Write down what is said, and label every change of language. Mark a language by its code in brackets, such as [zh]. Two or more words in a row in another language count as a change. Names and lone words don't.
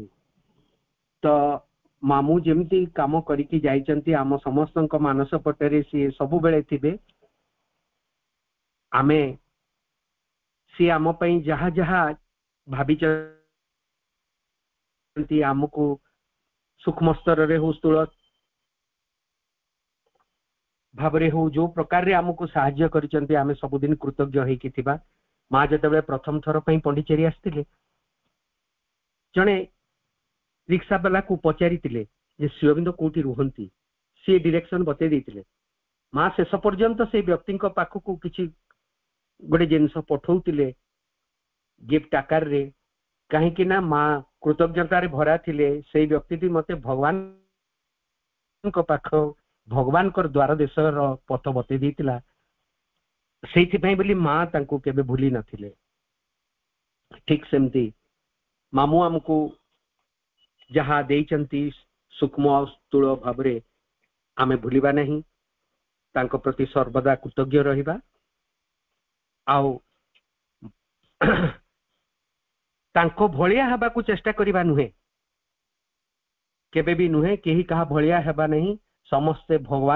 [or] ତ ମାମୁ ଯେମିତି କାମ କରିକି ଯାଇଛନ୍ତି ଆମ ସମସ୍ତଙ୍କ ମାନସ ପଟରେ ସେ ସବୁ ବେଳେ ଥିବେ। ଆମେ ସେ ଆମ ପାଇଁ ଯାହା ଯାହା ଭାବିଛନ୍ତି ଆମକୁ ସୂକ୍ଷ୍ମ ସ୍ତରରେ ହେଉ ସ୍ଥୂଳ ଭାବରେ ହେଉ ଯେ ପ୍ରକାରରେ ଆମକୁ ସାହାଯ୍ୟ କରିଛନ୍ତି ଆମେ ସବୁଦିନ କୃତଜ୍ଞ ହୋଇ କି ଥିବା। ମା ଯେତେବେଳେ ପ୍ରଥମ ଥର ପାଇଁ ପଣ୍ଡିଚେରୀ ଆସିଥିଲେ ଜଣେ ରିକ୍ସା ୱାଲାକୁ ପଚାରିଥିଲେ ଯେ ଶିବବିନ୍ଦ କୋଠି ରହନ୍ତି ସେ ଡାଇରେକ୍ସନ ବତେଇ ଦେଇଥିଲେ। ମା ଶେଷ ପର୍ଯ୍ୟନ୍ତ ସେ ବ୍ୟକ୍ତି ପାଖକୁ କିଛି ଗୋଟେ ଜିନିଷ ପଠାଇଥିଲେ ଗିଫ୍ଟ ଆକାରରେ କାହିଁ ନା ମା କୃତଜ୍ଞତାରେ ଭରା ଥିଲେ। ସେ ବ୍ୟକ୍ତି ମତେ ଭଗବାନଙ୍କ ପାଖ ଭଗବାନଙ୍କର ଦ୍ୱାର ଦେଶର ପଥ ବତେଇ ଦେଇଥିଲା। ସେଥି ପାଇଁ ବୋଲି ମା ତାଙ୍କୁ କେବେ ଭୁଲି ନଥିଲେ। ଠିକ ସେମିତି ମାମୁ ଆମକୁ ଯାହା ଦେଇଛନ୍ତି ସୂକ୍ଷ୍ମ ସ୍ଥୂଳ ଭାବରେ ଆମେ ଭୁଲିବା ନାହିଁ। ତାଙ୍କ ପ୍ରତି ସର୍ବଦା କୃତଜ୍ଞ ରହିବା ଆଉ ତାଙ୍କୁ ଭୁଲିଆ ହେବାକୁ ଚେଷ୍ଟା କରିବା ନୁହେଁ କେବେ ବି ନୁହେଁ କେହି କହ ଭୁଲିଆ ହେବା ନାହିଁ।